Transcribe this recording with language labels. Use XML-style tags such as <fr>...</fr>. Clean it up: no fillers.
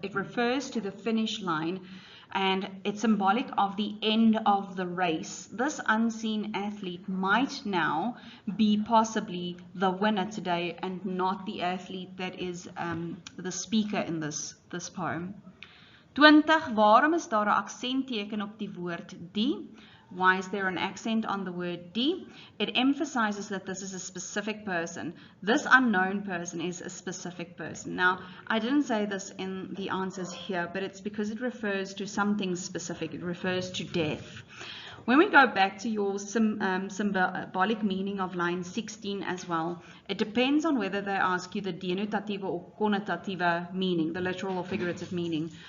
<en>It refers to the finish line, and it's symbolic of the end of the race. This unseen athlete might now be possibly the winner today and not the athlete that is the speaker in this poem.</en> <af>20. Waarom is daar 'n aksentteken op die woord die?</af> <en>Why is there an accent on the word die? It emphasizes that this is a specific person. This unknown person is a specific person. Now, I didn't say this in the answers here, but it's because it refers to something specific. It refers to death. When we go back to your symbolic meaning of line 16 as well, it depends on whether they ask you the denotative or connotative meaning, the literal or figurative meaning.</en>